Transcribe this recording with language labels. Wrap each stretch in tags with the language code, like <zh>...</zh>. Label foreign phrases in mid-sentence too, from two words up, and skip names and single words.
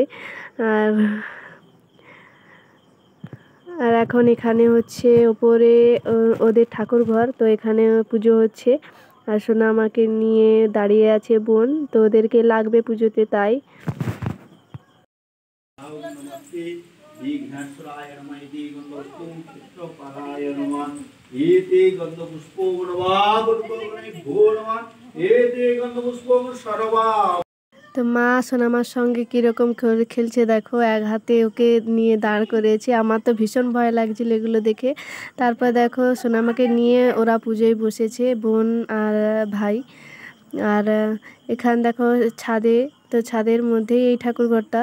<bn>আর আর এখন এখানে হচ্ছে ওপরে ওদের ঠাকুর ঘর, তো এখানে পুজো হচ্ছে। আর সোনামাকে নিয়ে দাঁড়িয়ে আছে বোন, তো ওদেরকে লাগবে পুজোতে, তাই।</bn> <sa>विघ्नेश्वराय नमः इति गन्धपुष्पोपादाय नमः एते गन्धपुष्पोगुणवागुणगुणैभ्यो नमः एते गन्धपुष्पोगुण सर्वा।</sa> <bn>তো মা সোনামার সঙ্গে কীরকম খেলছে দেখো, এক হাতে ওকে নিয়ে দাঁড় করেছে। আমার তো ভীষণ ভয় লাগছিল এগুলো দেখে। তারপর দেখো সোনামাকে নিয়ে ওরা পুজোয় বসেছে, বোন আর ভাই। আর এখানে দেখো ছাদে, তো ছাদের মধ্যেই এই ঠাকুরঘরটা।</bn>